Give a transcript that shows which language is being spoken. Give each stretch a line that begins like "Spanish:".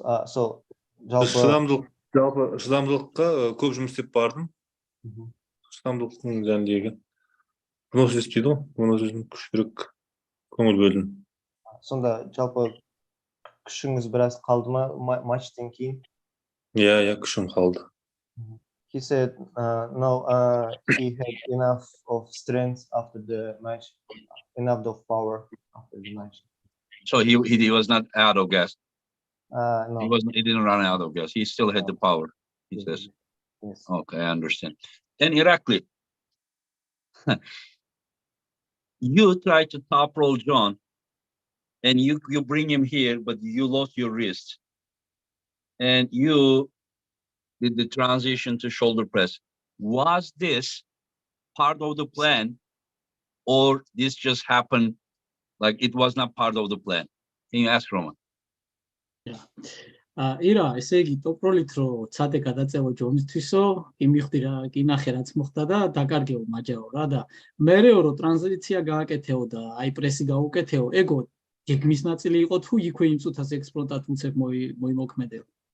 Kazakh: So жалпы шыдамдылыққа көп жұмыс істеп бардым. Шыдамдылықтың жәндегі выносливость дейді ғой, выносливость күшірек көңіл бөлдім. сонда жалпы күшіңіз біраз қалды ма матчтан кейін? Иә, күшім қалды.
English: He said no, he had enough of strength after the match, enough of power after the match. So he was not out of gas. No. He didn't run out of gas. He still had the power, he says. Yes. Okay, I understand. And Irakli, you tried to top roll John, and you bring him here, but you lost your wrist, and you did the transition to shoulder press. Was this part of the plan, or this just happened? Like it was not part of the plan? Can you ask Roman?
Georgian: ირა, ესე იგი, ტოპროლით რო ცადე გადაწევა ჯონისთვისო, იმიხდი რა, კი ნახე რაც მოხდა და დაკარგეო მაჯაო რა და მერეო რო ტრანზიცია გააკეთეო და აი პრესი გაუკეთეო, ეგო გეგმის ნაწილი იყო თუ იქვე იმ წუთას ექსპლოტად უცებ მოიმოქმედეო.